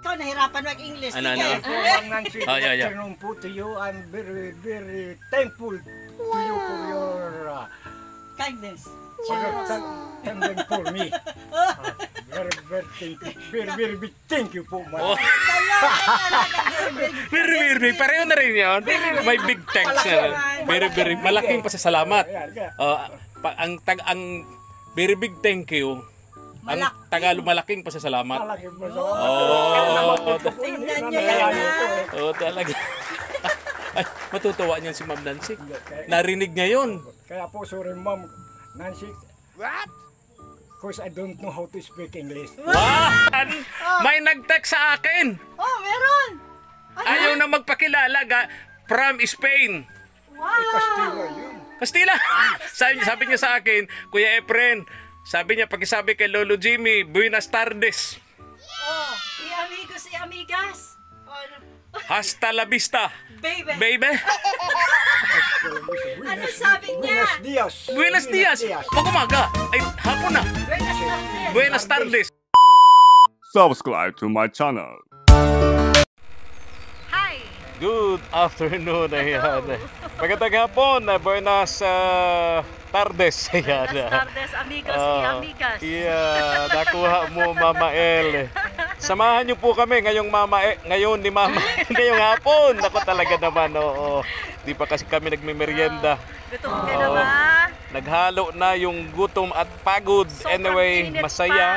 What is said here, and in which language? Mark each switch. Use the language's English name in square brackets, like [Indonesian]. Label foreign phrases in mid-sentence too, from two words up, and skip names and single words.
[Filipino] nahirapan mag-English. Ano? [English] Afternoon po to you. I'm very, very thankful to you for your kindness. tending for me. Very big thank you po. [Filipino] Very, pareho na rin yun. May [English] big thanks [Filipino] na. Very, malaking pasasalamat. Ang [English] very big thank you. [Filipino] Ang Tagalog malaking pasasalamat. Tingnan niya yan. Oo, talaga. Ay, matutuwa niyan si Ma'am Nancy. Narinig niya yun. Kaya po, sorry Ma'am Nancy. [English] What? Because I don't know how to speak English. [Filipino] Wow! May nag-text sa akin. Oh, meron. Ayaw na magpakilala [English] from Spain. [Filipino] Wow. Kastila yun. Kastila. Sabi niya sa akin, Kuya Efren, sabi niya, pakisabi kay Lolo Jimmy, [Spanish] buenas tardes. Oh, amigos, amigas. Hasta la vista. Baby. Baby. [Filipino] Ano sabi niya? [Spanish] Buenos dias. Buenos dias. [Filipino] Pag-umaga. Ay, hapon na. [Spanish] Buenas tardes. [English] Subscribe to my channel. Hi. Good afternoon. [Filipino] Ayan. Magandang hapon. [Spanish] Buenas tardes. Ayan. Buenas tardes, amigos y amigas. Yeah, [Filipino] nakuha mo Mama El. Samahan niyo po kami ngayon ni Mama ngayong hapon. Ako talaga naman, oo. Di pa kasi kami nagme-merienda. Gutom ka na ba? Naghalo na yung gutom at pagod. Anyway, masaya.